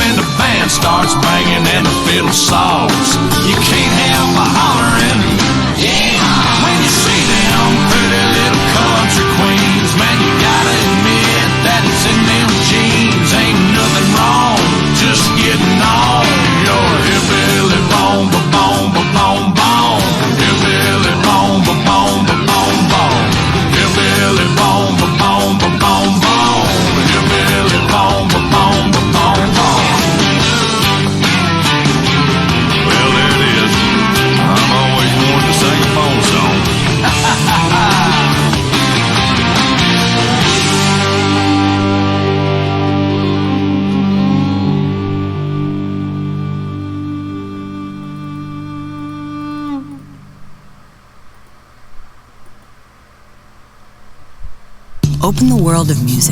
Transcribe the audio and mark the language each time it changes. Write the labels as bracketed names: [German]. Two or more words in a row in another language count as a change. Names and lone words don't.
[English] When the band starts banging and the fiddle saws, you can't help but hollering. Yeah. When you see them pretty little country queens, man, you gotta admit that it's in them jeans. Ain't nothing wrong, just getting on your hillbilly bone, bone, bone, bone. Hillbilly bone, bone, bone, bone. Hillbilly bone, bone, bone, bone. Hillbilly bone, bone, bone, bone. Well, there it is. I've always wanted to sing a phone song. Open the world of music.